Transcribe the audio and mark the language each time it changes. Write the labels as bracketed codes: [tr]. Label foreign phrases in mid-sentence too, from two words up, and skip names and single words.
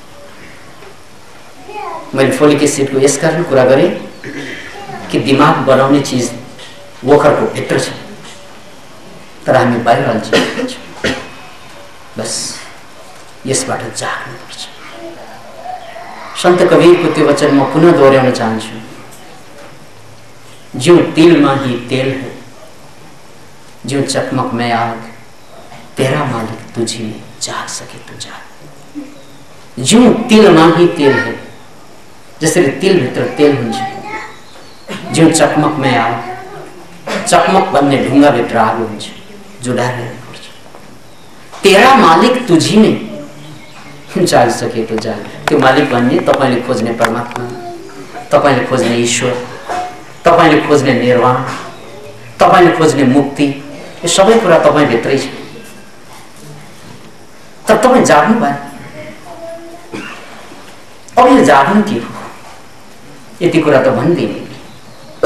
[ne] मैले फोलिक एसिडको यस कारण कुरा गरेँ कि दिमाग बनाउने चिज वोकरको भित्र छ, तर हामी बाहिर अल्झिरहेका छौँ। बस यसबाट जाग्नुपर्छ। सन्त कबीरको त्यो वचन म पुनः दोहोऱ्याउन चाहन्छु, [hi] ज्यों तिलमा ही तेल है, ज्यों चकमक में आग, तेरा मालिक तुझी में जाग सके तो जाग। ज्यों तिलमा ही तेल है, [ne] जसरी तिल भित्र तेल हुन्छ, [hi] ज्यों चकमक में आग, [ne] चकमक भन्ने ढुङ्गा भित्र आगो हुन्छ, जोडाइरहनुपर्छ। [hi] तेरा मालिक तुझी में जाग सके तो जाग। [ne] त्यो मालिक भन्ने तपाईले खोज्ने परमात्मा, तपाईले खोज्ने ईश्वर, तपाईले खोज्ने निर्वाण, तपाईले खोज्ने मुक्ति, यो सबै कुरा तपाई भित्रै छ। तर तपाई जाग्नु भयो। अब यो जाग्नु के हो, यति कुरा त भन्दिनँ।